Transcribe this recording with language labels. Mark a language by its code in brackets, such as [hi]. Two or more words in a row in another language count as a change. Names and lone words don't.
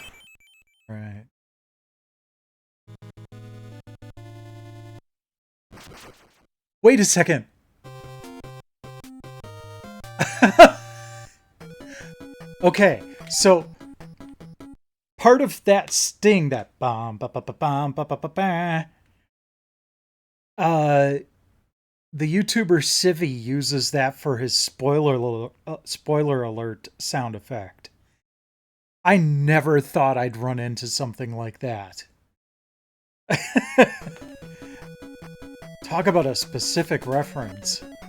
[en] Right. Wait a second! Okay, so part of that sting, that bum ba ba ba bum ba ba ba ba, uh, the YouTuber Civi uses that for his spoiler alert sound effect. I never thought I'd run into something like that. Talk about a specific reference.